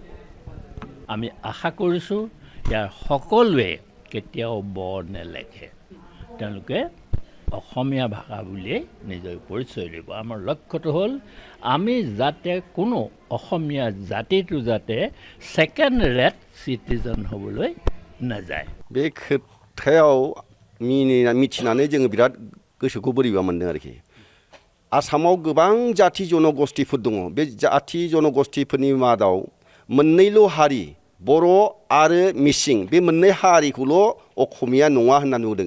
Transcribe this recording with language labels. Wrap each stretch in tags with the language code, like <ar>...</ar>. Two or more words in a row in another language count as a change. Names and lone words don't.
<as>আমি আশা কৰিছোঁ ইয়াৰ সকলোৱে কেতিয়াও ব নেলেখে, তেওঁলোকে অসমীয়া ভাষা বুলিয়েই নিজৰ পৰিচয় দিব। আমাৰ লক্ষ্যটো হ'ল আমি যাতে কোনো অসমীয়া জাতিটো যাতে</as> <en>second rate citizen</en> <as>হ'বলৈ নাযায়।</as> <brx>बे खोथायाव मिथिनानै जोङो बिराद गोसोखौ बोरैबा मोन्दों आरोखि। आसामाव गोबां जाथि जनगोष्ठीफोर दङ। बे जाथि जनगोष्ठीफोरनि मादाव मोननैल' हारि, बर' आरो मिसिं, बे मोननै हारिखौल' असमिया नङा होनना नुदों।</brx>